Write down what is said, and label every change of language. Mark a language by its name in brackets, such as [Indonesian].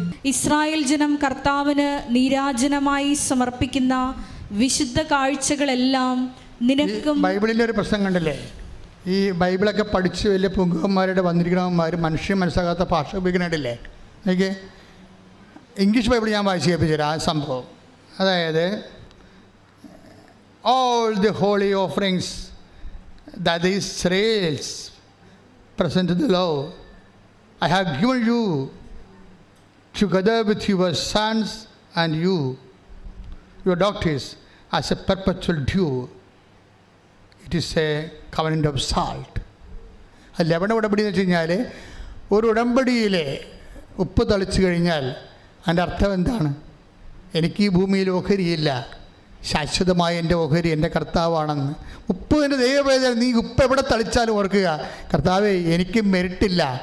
[Malayalam] Israel ജനം കർത്താവിന് നീരാജനമായി സമർപ്പിക്കുന്ന വിശുദ്ധ കാഴ്ചകളെല്ലാം നിനക്കും. ബൈബിളിൻ്റെ ഒരു പ്രശ്നം കണ്ടില്ലേ? ഈ ബൈബിളൊക്കെ പഠിച്ച് വലിയ പുങ്കന്മാരുടെ വന്നിരിക്കണവന്മാർ മനുഷ്യൻ മനസ്സിലാകാത്ത ഭാഷ ഉപയോഗിക്കുന്നുണ്ടല്ലേ? എനിക്ക് ഇംഗ്ലീഷ് ബൈബിൾ ഞാൻ വായിച്ച് കേൾപ്പിച്ചുതരാം ആ സംഭവം. [English] അതായത് all the holy offerings that the Israelites present to the Lord, I have given you together with your sons and you, your daughters, as a perpetual due. It is a covenant of salt. [Malayalam] ലവണ ഉടമ്പടി എന്ന് വെച്ച് കഴിഞ്ഞാൽ ഒരു ഉടമ്പടിയിലെ ഉപ്പ് തളിച്ചു കഴിഞ്ഞാൽ അതിൻ്റെ അർത്ഥം എന്താണ്? എനിക്ക് ഈ ഭൂമിയിൽ ഓഹരിയില്ല, ശാശ്വതമായ എൻ്റെ ഓഹരി എൻ്റെ കർത്താവാണെന്ന്. ഉപ്പ് എൻ്റെ ദൈവവേദന. നീ ഉപ്പ് എവിടെ തളിച്ചാലും ഓർക്കുക, കർത്താവേ എനിക്ക് മെറിറ്റില്ല.